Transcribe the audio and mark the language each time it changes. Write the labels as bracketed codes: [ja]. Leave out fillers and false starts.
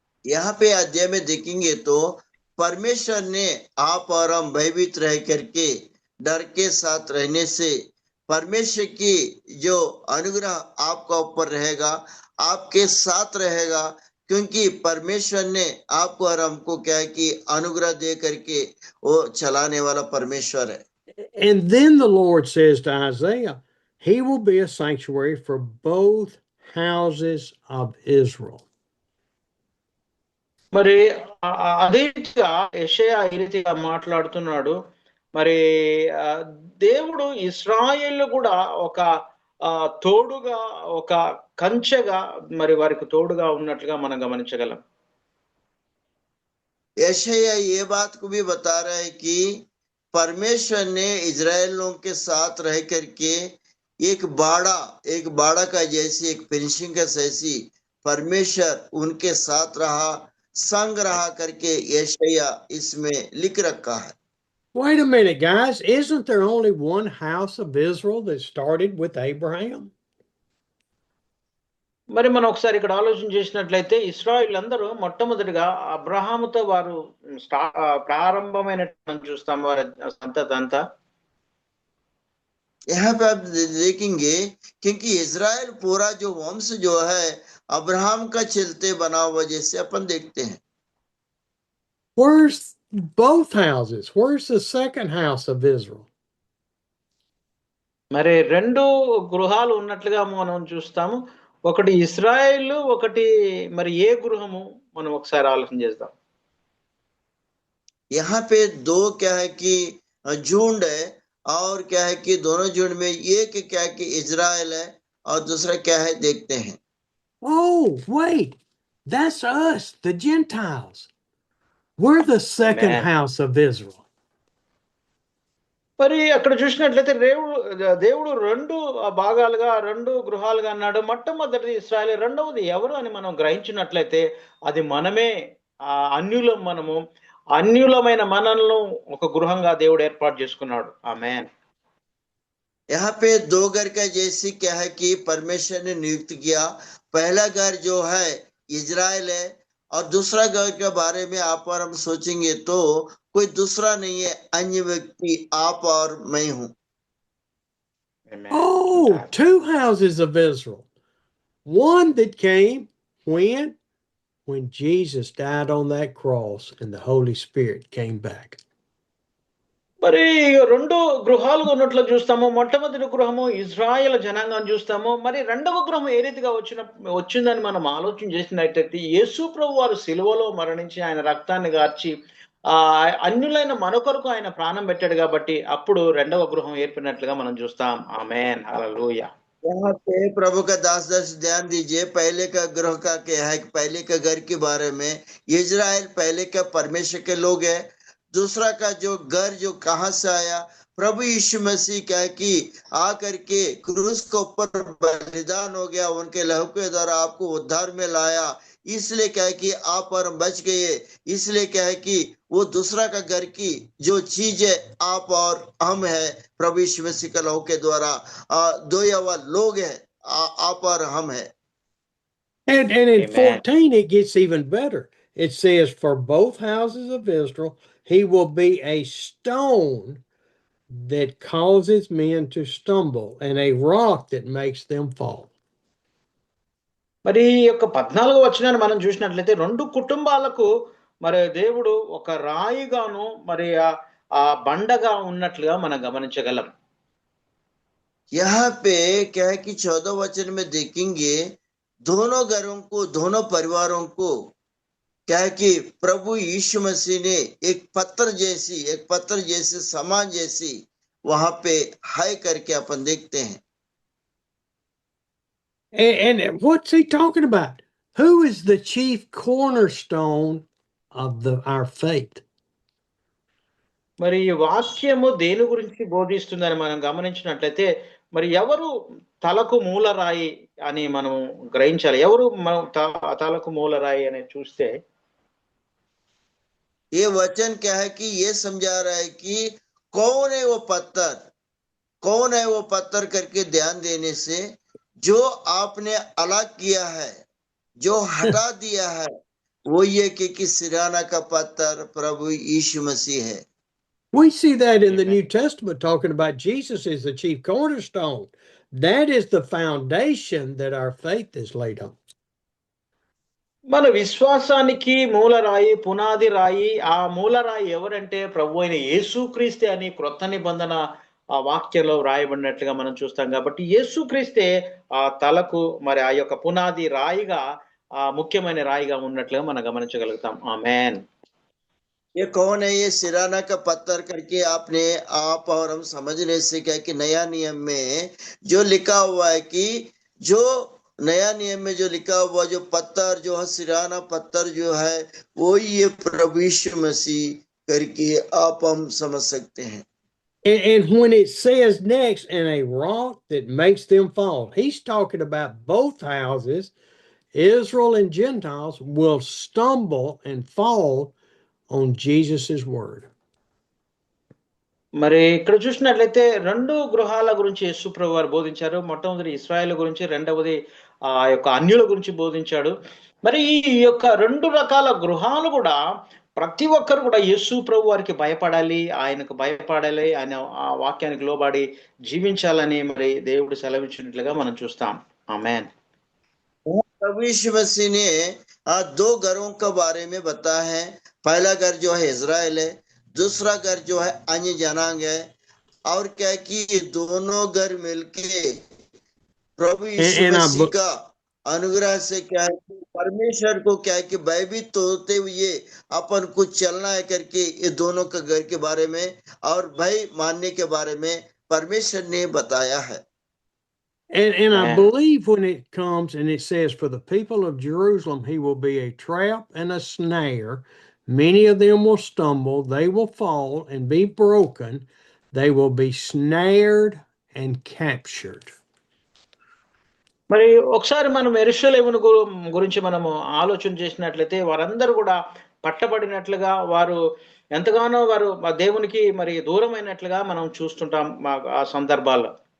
[hi] यहाँ पे अध्याय में देखेंगे तो परमेश्वर ने आप और हम भयभीत रह करके डर के साथ रहने से परमेश्वर की जो अनुग्रह आपका ऊपर रहेगा, आपके साथ रहेगा, क्योंकि परमेश्वर ने आपको और हमको क्या है कि अनुग्रह दे करके वो चलाने वाला परमेश्वर है। [en] And then the Lord says to Isaiah, He will be a sanctuary for both houses of Israel. [te] మరి అదే రీతిగా యెషయా ఈ రీతిగా మాట్లాడుతున్నాడు. మరి దేవుడు ఇశ్రాయేలు కూడా ఒక తోడుగా, ఒక కంచెగా మరి వారికి తోడుగా ఉన్నట్లుగా మనం గమనించగలం. [hi] यशायाह ये बात को भी बता रहा है कि परमेश्वर ने इजरायलियों के साथ रह करके एक बाड़ा का जैसी, एक फिनिशिंग का जैसी परमेश्वर उनके साथ रहा, संग रहा करके यशायाह इसमें लिख रखा है। [en] Wait a minute, guys. Isn't there only one house of Israel that started with Abraham? [te] మరి మనం ఒకసారి ఇక్కడ ఆలోచన చేసినట్లయితే ఇశ్రాయేలు అందరూ మొట్టమొదటిగా అబ్రహాముతో వారు ప్రారంభమైనట్టు మనం చూస్తాం, వారి సంతతి అంతా. [hi] यहाँ पे आप देखेंगे क्योंकि इजराइल पूरा जो वंश जो है अब्राहम का चलते बना हुआ जैसे अपन देखते हैं। [en] Where's both houses. Where's the second house of Israel? [te] మరి రెండు గృహాలు ఉన్నట్లుగా మనం చూస్తాము. ఒకటి ఇశ్రాయేలు, ఒకటి మరి ఏ గృహము మనం ఒకసారి ఆలోచన చేద్దాం. [hi] यहाँ पे दो क्या है कि झुंड है, और क्या है कि दोनों झुंड में एक क्या है कि इजराइल है और दूसरा क्या है देखते हैं. [en] Oh, wait. That's us, the Gentiles. We're the second Amen. house of Israel. [te] మరి అక్కడ చూసినట్లయితే దేవుడు రెండు భాగాలుగా, రెండు గృహాలుగా అన్నాడు. మొట్టమొదటిది ఇశ్రాయేలు, రెండవది ఎవరు అని మనం గ్రహించినట్లయితే అది మనమే. మనము అన్యులమైన మనల్ని ఒక గృహంగా దేవుడు ఏర్పాటు చేసుకున్నాడు. ఆమేన్. [hi] यहाँ पे दो घर का जैसे क्या है कि परमेश्वर ने नियुक्त किया. पहला घर जो है इजराइल है, और दूसरा घर के बारे में आप और हम सोचेंगे तो कोई दूसरा नहीं है, अन्य व्यक्ति आप और मैं हूं. [en] Oh, two houses of Israel. One that came when Jesus died on that cross and the Holy Spirit came back. [te] మరి రెండు గృహాలుగా ఉన్నట్లు చూస్తాము. మొట్టమొదటి గృహము ఇజ్రాయేల్ జనాంగాన్ని చూస్తాము. మరి రెండవ గృహం ఏ రీతిగా వచ్చిందని మనం ఆలోచన చేసినట్టయితే యేసు ప్రభు వారు సిలువలో మరణించి ఆయన రక్తాన్ని గార్చి అన్యులైన మన కొరకు ఆయన ప్రాణం పెట్టాడు కాబట్టి అప్పుడు రెండవ గృహం ఏర్పడినట్లుగా మనం చూస్తాం. ఆమేన్. హల్లెలూయా. [hi] यहाँ पे प्रभु का दास ध्यान दीजिए. पहले का ग्रह का क्या है, पहले का घर के बारे में इजराइल पहले का परमेश्वर के लोग है. दूसरा का जो घर जो कहाँ से आया, प्रभु यीशु मसीह क्या कि आकर के क्रूस के ऊपर बलिदान हो गया, उनके लहू के द्वारा आपको उद्धार में लाया. इसलिए क्या है कि आप और बच गए. इसलिए क्या है कि वो दूसरा का घर की जो चीज है आप और हम है, प्रभु यीशु मसीह के लहू के द्वारा दो यवा लोग है, आप और हम है. [en] And in 14 it gets even better. It says, for both houses of Israel he will be a stone that causes men to stumble and a rock that makes them fall. [te] మరి ఈ యొక్క 14వ వచనాన్ని మనం చూసినట్లయితే రెండు కుటుంబాలకు మరి దేవుడు ఒక రాయిగాను మరి ఆ బండగా ఉన్నట్లుగా మనం గమనించగలం. [hi] यहाँ पे क्या है कि 14 वचन में देखेंगे दोनों घरों को, दोनों परिवारों को क्या है कि प्रभु यीशु मसीह ने एक पत्थर जैसी समान जैसी वहां पे हाई करके अपन देखते हैं. [en] And what's he talking about? Who is the chief cornerstone of our faith? [te] మరి ఈ వాక్యము దేని గురించి బోధిస్తుందని మనం గమనించినట్లయితే మరి ఎవరు తలకు మూలరాయి అని మనం గ్రహించాలి. ఎవరు తలకు మూలరాయి అని చూస్తే [hi] ये वचन क्या है कि ये समझा रहा है कि कौन है वो पत्थर करके ध्यान देने से जो आपने अलग किया है, जो हटा दिया है, वो ये कि सिराना का पत्थर प्रभु यीशु मसीह है. [en] We see that in the New Testament talking about Jesus as the chief cornerstone. That is the foundation that our faith is laid on. [te] మన విశ్వాసానికి మూలరాయి, పునాది రాయి, ఆ మూలరాయి ఎవరంటే ప్రభు అయిన యేసుక్రీస్తే అని క్రొత్త నిబంధన ఆ వాక్యంలో వ్రాయబడినట్లుగా మనం చూస్తాం. కాబట్టి యేసుక్రీస్తే ఆ తలకు మరి ఆ యొక్క పునాది రాయిగా, ఆ ముఖ్యమైన రాయిగా ఉన్నట్లుగా మనం గమనించగలుగుతాం. ఆమేన్. [hi] ये कौन है ये सिराना का पत्थर करके आपने आप और हम समझने से क्या कि नया नियम में जो लिखा हुआ है कि जो नया नियम में जो लिखा हुआ जो पत्थर जो है सिराना पत्थर जो है वो ये प्रभु यीशु मसीह करके आप हम समझ सकते हैं. [en] And when it says next, and a rock that makes them fall, he's talking about both houses, Israel and Gentiles, will stumble and fall on Jesus's word. [te] మరి ఇక్కడ చూసినట్లయితే రెండు గృహాల గురించి యేసు ప్రభు వారు బోధించారు. మొట్టమొదటి ఇశ్రాయేలు గురించి, రెండవది ఆ యొక్క అన్యుల గురించి బోధించాడు. మరి ఈ యొక్క రెండు రకాల గృహాలు కూడా ప్రతి ఒక్కరు కూడా యేసు ప్రభు వారికి భయపడాలి, ఆయనకు భయపడాలి, ఆయన ఆ వాక్యానికి లోబడి జీవించాలని మరి దేవుడు సెలవిచ్చినట్లుగా మనం చూస్తాం. ఆమేన్. [hi] प्रभु यीशु मसीह ने दो घरों के बारे में बताया है. पहला घर जो है इजराइल है, दूसरा घर जो है अन्य जनांग है। और क्या है कि ये दोनों घर मिलके प्रभु यीशु [en] And I, [hi] मसीह का अनुग्रह से क्या है कि परमेश्वर को क्या है कि भयभीत होते हुए अपन कुछ चलना है करके ये दोनों के घर के बारे में और भय मानने के बारे में परमेश्वर ने बताया है। [en] and I Man. believe when it comes and it says, for the people of Jerusalem, he will be a trap and a snare. Many of them will stumble, they will fall and be broken. They will be snared and captured. [te] మరి ఒకసారి మనం యెరూషలేమును గురించి మనము ఆలోచన చేసినట్లయితే వారందరూ కూడా పట్టబడినట్లుగా వారు ఎంతగానో వారు దేవునికి మరి దూరమైనట్లుగా మనం చూస్తుంటాం ఆ సందర్భాల్లో.